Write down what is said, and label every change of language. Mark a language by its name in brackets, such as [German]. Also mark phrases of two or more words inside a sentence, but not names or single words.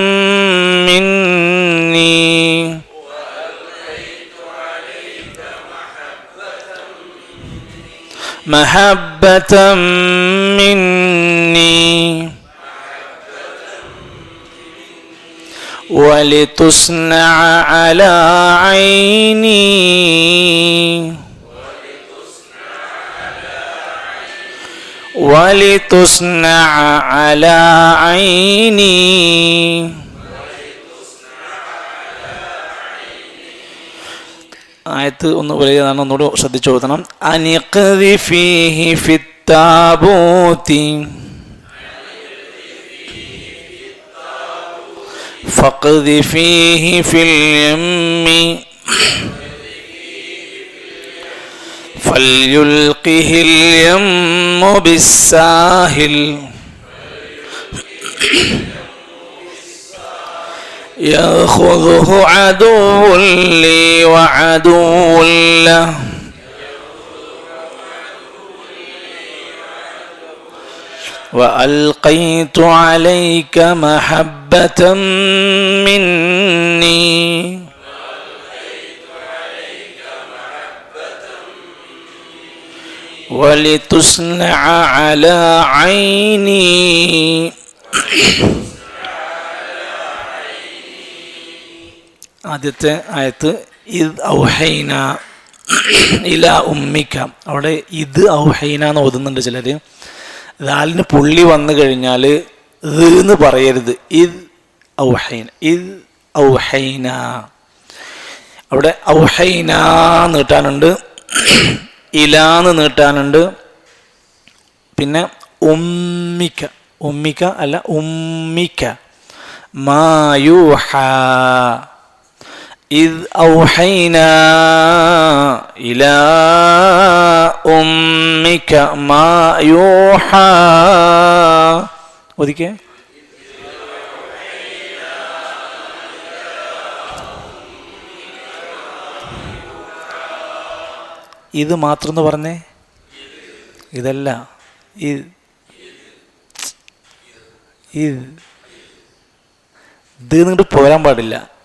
[Arabic] مني محبة مني ولتصنع على عيني ولتصنع على عيني [Malayalam] ആയത്ത് ഒന്ന് പറയുന്നതാണ്, ഒന്നുകൂടെ ശ്രദ്ധിച്ചു നോക്കണം. [Arabic] أن اقذفيه في التابوت فاقذفيه في اليم ഫൽയുൽഖിഹി اليم بالساحل يأخذه عدو لي وعدو له وألقيت عليك محبة مني ولتصنع على عيني. [Malayalam] ആദ്യത്തെ ആയത്ത് [Arabic] إذ أوحينا إلى أمك, [Malayalam] അവിടെ ഇത് ഔഹൈന എന്ന് ഓതുന്നുണ്ട് ചിലർ. ദാലിന് പുള്ളി വന്നു കഴിഞ്ഞാൽ എന്ന് പറയരുത്. [Arabic] إذ أوحينا، إذ أوحينا. [Malayalam] അവിടെ ഔഹൈന നീട്ടാനുണ്ട്, ഇലാന്ന് നീട്ടാനുണ്ട്. പിന്നെ ഉമ്മിക, ഉമ്മിക അല്ല ഉമ്മിക. [Arabic] ما يوحى, إذ أوحينا إلى أمك ما يوحى. [Malayalam] ഓദിക്കേ ഇത് മാത്രം എന്ന് പറഞ്ഞേ, ഇതല്ല. ഇത് നിങ്ങോട്ട് പോരാൻ പാടില്ല.